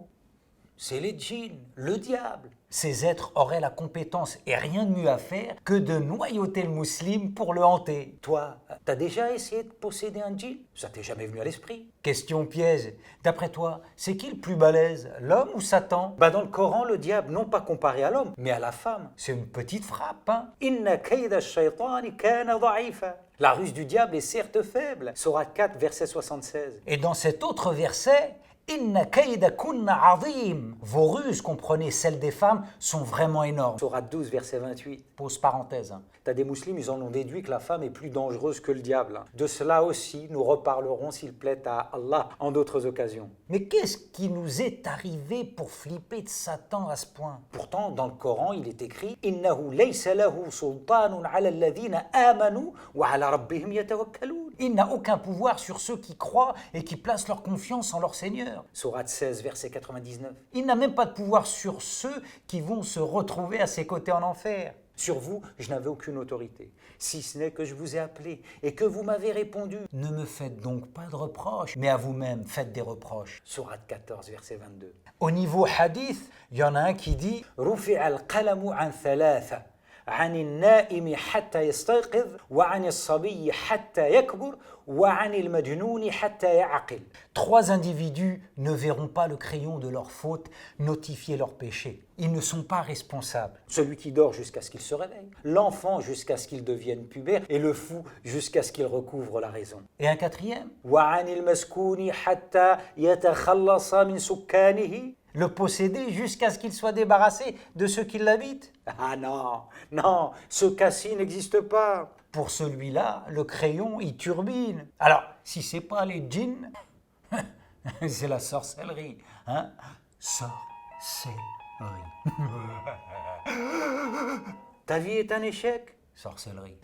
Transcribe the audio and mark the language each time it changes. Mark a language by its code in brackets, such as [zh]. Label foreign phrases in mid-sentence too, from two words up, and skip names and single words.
[fr] C'est les djinns, le diable. Ces êtres auraient la compétence et rien de mieux à faire que de noyauter le musulman pour le hanter. Toi, t'as déjà essayé de posséder un djinn? Ça t'est jamais venu à l'esprit? Question piège. D'après toi, c'est qui le plus balèze, l'homme ou Satan? Dans le Coran, le diable, non pas comparé à l'homme, mais à la femme. C'est une petite frappe, hein? [ar] إن كيد الشيطان كان ضعيفا. [fr] La ruse du diable est certes faible. Sourate 4, verset 76. Et dans cet autre verset, [ar] إن كيدكن عظيم. [fr] Vos ruses, comprenez celles des femmes, sont vraiment énormes. Sourate 12, verset 28. Pause parenthèse. T'as des musulmans, ils en ont déduit que la femme est plus dangereuse que le diable. De cela aussi, nous reparlerons, s'il plaît à Allah, en d'autres occasions. Mais qu'est-ce qui nous est arrivé pour flipper de Satan à ce point? Pourtant, dans le Coran, il est écrit [ar] إنه ليس له سلطان على الذين آمنوا وعلى ربهم يتوكلون. [fr] Il n'a aucun pouvoir sur ceux qui croient et qui placent leur confiance en leur Seigneur. Sourate 16, verset 99. Il n'a même pas de pouvoir sur ceux qui vont se retrouver à ses côtés en enfer. Sur vous, je n'avais aucune autorité, si ce n'est que je vous ai appelé et que vous m'avez répondu. Ne me faites donc pas de reproches, mais à vous-même, faites des reproches. Sourate 14, verset 22. Au niveau hadith, il y en a un qui dit « [ar] رفع القلم عن ثلاثة ». عن النائم حتى يستيقظ وعن الصبي حتى يكبر وعن المجنون حتى يعقل. [fr] Trois individus ne verront pas le crayon de leur faute notifier leur péché. Ils ne sont pas responsables. Celui qui dort jusqu'à ce qu'il se réveille, l'enfant jusqu'à ce qu'il devienne pubère et le fou jusqu'à ce qu'il recouvre la raison. Et un quatrième [ar] وعن المسكون حتى يتخلص من سكانه. [fr] Le posséder jusqu'à ce qu'il soit débarrassé de ceux qui l'habitent? Ah non, non, ce cas-ci n'existe pas. Pour celui-là, le crayon, il turbine. Alors, si c'est pas les djinns, c'est la sorcellerie. Hein? Sorcellerie. Ta vie est un échec? Sorcellerie.